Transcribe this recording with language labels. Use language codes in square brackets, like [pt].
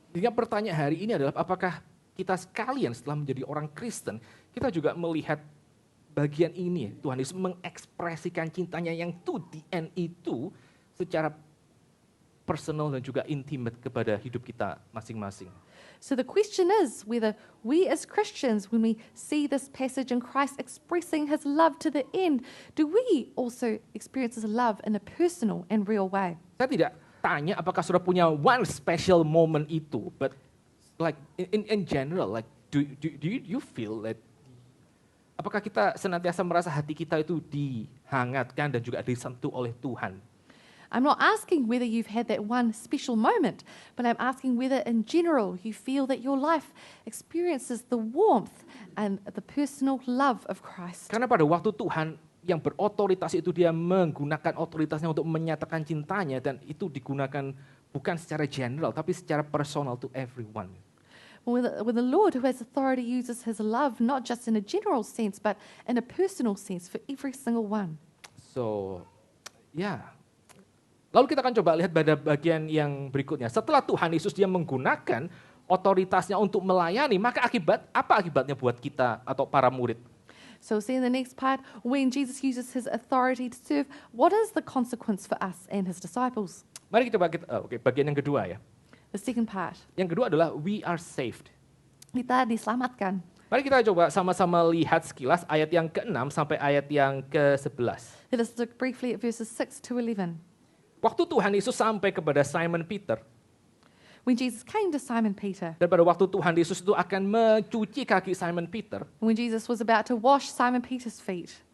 [id] Jadi yang pertanyaan hari ini adalah apakah kita sekalian setelah menjadi orang Kristen, kita juga melihat bagian ini, Tuhan Yesus mengekspresikan cintanya yang [en] to the end [id] itu secara personal dan juga intimate kepada hidup kita masing-masing. [en] So the question is whether we as Christians, when we see this passage in Christ expressing his love to the end, do we also experience his love in a personal and real way? [id] Saya tidak tanya apakah sudah punya [en] one special moment [id] itu, [en] but like in general, like do you feel that [id] apakah kita senantiasa merasa hati kita itu dihangatkan dan juga disentuh oleh Tuhan? [en] I'm not asking whether you've had that one special moment, but I'm asking whether in general you feel that your life experiences the warmth and the personal love of Christ. [id] Karena pada waktu Tuhan yang berotoritas itu dia menggunakan otoritasnya untuk menyatakan cintanya dan itu digunakan bukan secara general tapi secara personal [en] to everyone. When the Lord who has authority uses his love not just in a general sense but in a personal sense for every single one. So, ya. [id] Lalu kita akan coba lihat pada bagian yang berikutnya. Setelah Tuhan Yesus dia menggunakan otoritasnya untuk melayani, maka apa akibatnya buat kita atau para murid? [en] So see in the next part, when Jesus uses his authority to serve, what is the consequence for us and his disciples? [id] Mari kita bagian yang kedua ya. [en] The second part, [id] Yang kedua adalah [en] we are saved. [id] kita diselamatkan. Mari kita coba sama-sama lihat sekilas ayat yang ke-6 sampai ayat yang ke-11. [en] Let us look briefly at verses 6 to 11. [id] Waktu Tuhan Yesus sampai kepada Simon Peter, [en] When Jesus came to Simon Peter, [id] dan pada waktu Tuhan Yesus itu akan mencuci kaki Simon Peter, [en] when Jesus was about to wash Simon Peter's feet,